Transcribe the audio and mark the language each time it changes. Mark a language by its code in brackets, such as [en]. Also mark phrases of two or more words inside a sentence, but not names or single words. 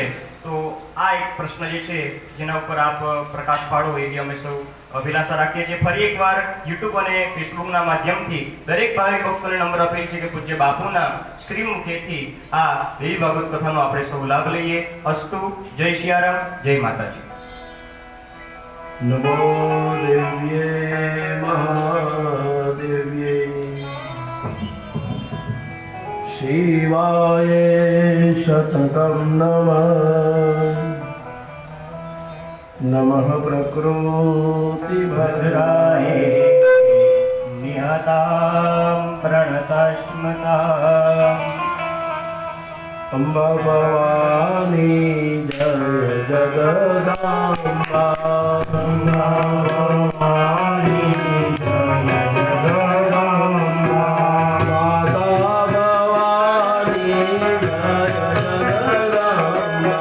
[gu] તો આ એક પ્રશ્ન જે છે જેના ઉપર આપ પ્રકાશ પાડો એવી અમે સૌ અભિલાષા રાખીએ છીએ। ફરી એકવાર યુટ્યુબ અને ફેસબુકના માધ્યમથી દરેક ભાવિક ભક્તોને નમ્ર અપીલ છે કે પૂજ્ય બાપુના શ્રી મુખેથી આ દેવી ભાગવત કથાનો આપણે સૌ લાભ લઈએ। અસ્તુ, જય સિયારામ, જય માતાજી। [sa] नमो देव्ये महादेव्ये शिवाय शतकं नमः। नमः प्रकृति भद्राय निहतां प्रणतस्मता [hi] अम्बा भवानी जय जगदाम्बा अम्बा भवानी जय जगदम्बा माता भवानी जय जगदाम्बा